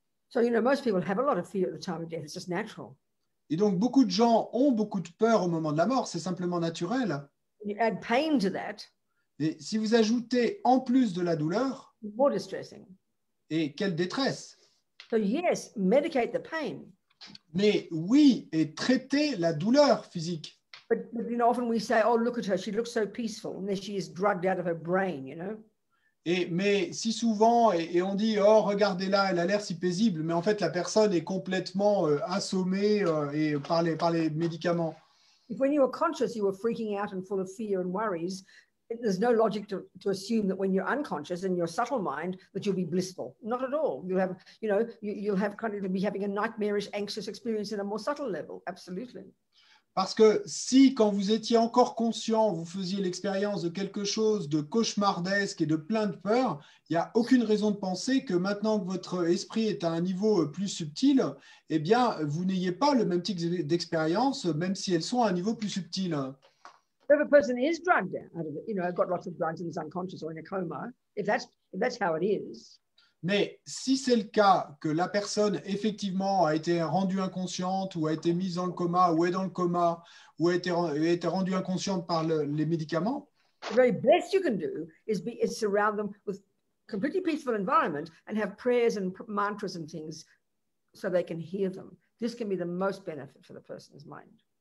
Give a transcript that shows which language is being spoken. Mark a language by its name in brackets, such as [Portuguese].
[English] So, most people have a lot of fear at the time of death. It's just natural. [French] Et donc, beaucoup de gens ont beaucoup de peur au moment de la mort. C'est simplement naturel. [English] You add pain to that. [French] Et si vous ajoutez en plus de la douleur, [English] more distressing. [French] Et quelle détresse. [English] So yes, medicate the pain. [French] Mais oui, et traiter la douleur physique. [English] But often we say, oh, look at her, she looks so peaceful, and then she is drugged out of her brain, [French] Mais si souvent, et on dit, oh, regardez-là, elle a l'air si paisible, mais en fait, la personne est complètement assommée par les médicaments. [English] If when you were conscious, you were freaking out and full of fear and worries, there's no logic to assume that when you're unconscious in your subtle mind that you'll be blissful. Not at all. You'll have, you'll have kind of be having a nightmarish, anxious experience at a more subtle level. Absolutely. [French] Parce que si, quand vous étiez encore conscient, vous faisiez l'expérience de quelque chose de cauchemardesque et de plein de peur, il n'y a aucune raison de penser que maintenant que votre esprit est à un niveau plus subtil, eh bien, vous n'ayez pas le même type d'expérience, même si elles sont à un niveau plus subtil. [English] If a person is drugged out of it, got lots of drugs and is unconscious or in a coma, if that's how it is. [French] Mais si c'est le cas que la personne effectivement a été rendue inconsciente ou a été mise dans le coma ou est dans le coma ou a été rendue inconsciente par les médicaments, [English] the very best you can do is surround them with completely peaceful environment and have prayers and mantras and things so they can hear them. This can be the most benefit for the person's mind.